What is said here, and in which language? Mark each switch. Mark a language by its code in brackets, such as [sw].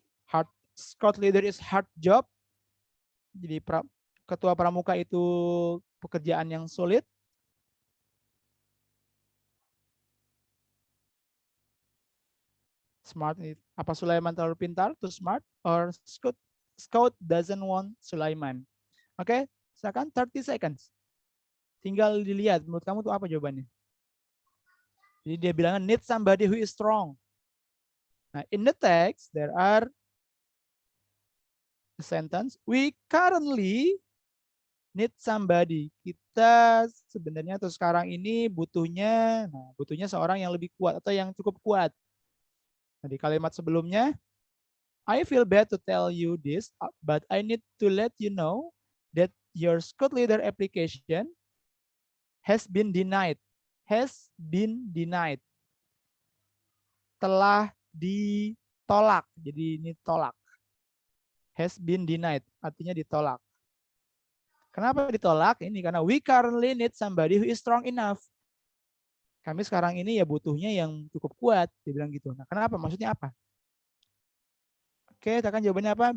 [en] Hard scout leader is hard job. [id] Jadi ketua pramuka itu pekerjaan yang sulit. [en] Smart, [id] apa Sulaiman terlalu pintar? [en] Too smart? Or scout doesn't want Sulaiman? [id] Oke, silakan [en] 30 seconds. [id] Tinggal dilihat menurut kamu tuh apa jawabannya. Jadi dia bilang [en] need somebody who is strong. Nah, in the text there are a sentence, we currently need somebody. [id] Kita sebenarnya atau sekarang ini butuhnya seorang yang lebih kuat atau yang cukup kuat. Nah, di kalimat sebelumnya, [en] I feel bad to tell you this, but I need to let you know that your Scout Leader application has been denied. Has been denied. [id] Telah ditolak. Jadi ini tolak. [en] Has been denied. [id] Artinya ditolak. Kenapa ditolak? Ini karena [en] we currently need somebody who is strong enough. [id] Kami sekarang ini ya butuhnya yang cukup kuat. Dia bilang gitu. Nah, kenapa? Maksudnya apa? Oke, katakan jawabannya apa?